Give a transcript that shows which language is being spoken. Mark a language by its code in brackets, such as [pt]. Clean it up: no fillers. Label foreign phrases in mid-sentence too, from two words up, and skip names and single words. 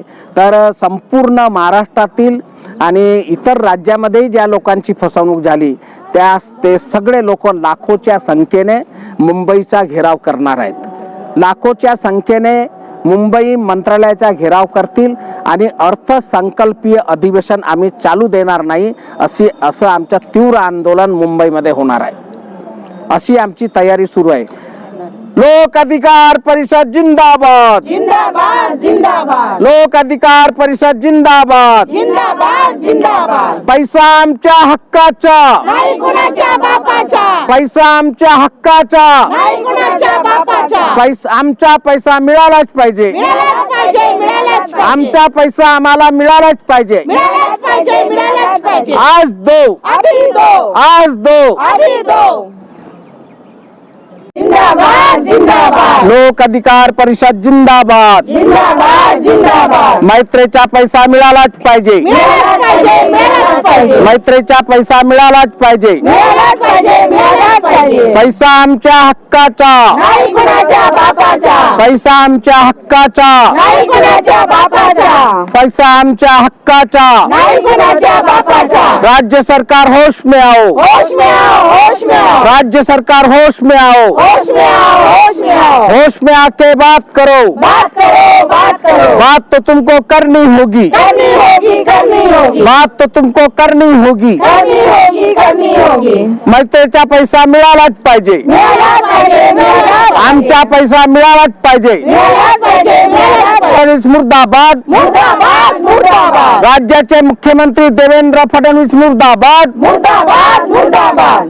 [mr] तर संपूर्ण महाराष्ट्रातील आणि इतर राज्यामध्ये ज्या लोकांची फसवणूक झाली ते सगळे लोक लाखोच्या संख्येने मुंबईचा घेराव करणार आहेत, लाखोच्या संख्येने मुंबई मंत्रालयाचा घेराव करतील आणि अर्थसंकल्पीय अधिवेशन आम्ही चालू देणार नाही असं आमचं तीव्र आंदोलन मुंबईमध्ये होणार आहे, अशी आमची तयारी सुरू आहे। लोक अधिकार परिषद जिंदाबाद जिंदाबाद जिंदाबाद लोक अधिकार परिषद जिंदाबाद जिंदाबाद जिंदाबाद पैसा आमच्या हक्काचा नाही कुणाच्या बापाचा पैसा आमच्या हक्काचा नाही कुणाच्या बापाचा आमचा पैसा मिळालाच पाहिजे मिळालाच पाहिजे आमचा पैसा आम्हाला मिळालाच पाहिजे मिळालाच पाहिजे [hi] आज दो अभी दो आज दो अभी दो जिंदाबाद जिंदाबाद [mr] लोक अधिकार परिषद जिंदाबाद जिंदाबाद जिंदाबाद मैत्रेचा पैसा मिळालाच पाहिजे मिळालाच पाहिजे मैत्रेचा पैसा मिळालाच पाहिजे मिळालाच पाहिजे, मिळालाच पाहिजे. पैसा आमच्या हक्काचा, नाही कुणाच्या बापाचा, पैसा आमच्या हक्काचा, नाही कुणाच्या बापाचा, पैसा आमच्या हक्काचा. नाही कुणाच्या बापाचा. [hi] राज्य सरकार होश में आओ, होश में आओ, होश में आओ, राज्य सरकार होश में आओ, होश में आओ, होश में आओ. होश में आके बात करो, बात करो, बात करो. बात तो तुमको करनी होगी, करनी होगी, करनी होगी, बात तो तुमको करनी होगी. करनी होगी, करनी होगी. [mr] मैत्रीचा पैसा मिळालाच पाहिजे, मिळालाच पाहिजे, मिळालाच पाहिजे. आमचा पैसा मिळालाच पाहिजे. मिळालाच पाहिजे, मिळालाच पाहिजे. फडणवीस मुर्दाबाद, मुर्दाबाद, मुर्दाबाद, राज्याचे मुख्यमंत्री देवेंद्र फडणवीस मुर्दाबाद, मुर्दाबाद, मुर्दाबाद,